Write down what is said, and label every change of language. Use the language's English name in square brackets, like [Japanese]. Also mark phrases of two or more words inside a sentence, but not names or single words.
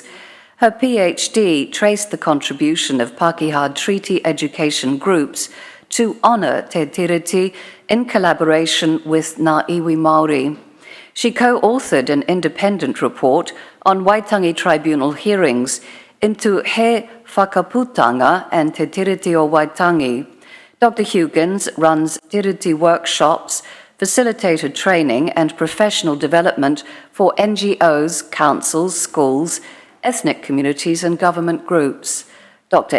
[English] Her PhD traced the contribution of Pākehā treaty education groups to honour Te Tiriti in collaboration with [Māori] Ngā Iwi Māori. [English] She co-authored an independent report on Waitangi Tribunal hearings into He Whakaputanga and Te Tiriti o Waitangi. Dr. Hugans runs Tiriti workshops, facilitated training and professional development for NGOs, councils, schools, ethnic communities and government groups. Dr.